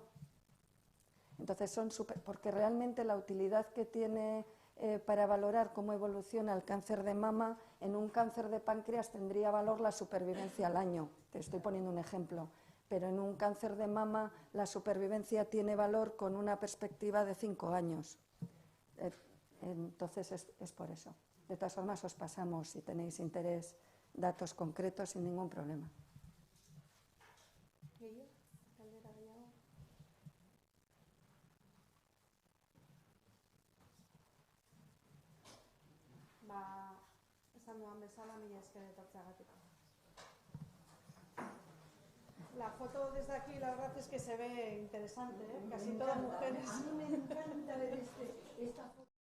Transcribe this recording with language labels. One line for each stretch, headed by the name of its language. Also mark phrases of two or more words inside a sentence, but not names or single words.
Spanish: Entonces porque realmente la utilidad que tiene para valorar cómo evoluciona el cáncer de mama, en un cáncer de páncreas tendría valor la supervivencia al año, te estoy poniendo un ejemplo, pero en un cáncer de mama la supervivencia tiene valor con una perspectiva de 5 años. Entonces es por eso. De todas formas os pasamos, si tenéis interés, datos concretos sin ningún problema.
Basque: Esan duan bezala, mila esker etortzeagatik.
Spanish: La foto desde aquí, la verdad es que se ve interesante, casi todas mujeres. A mí me encanta ver esta foto.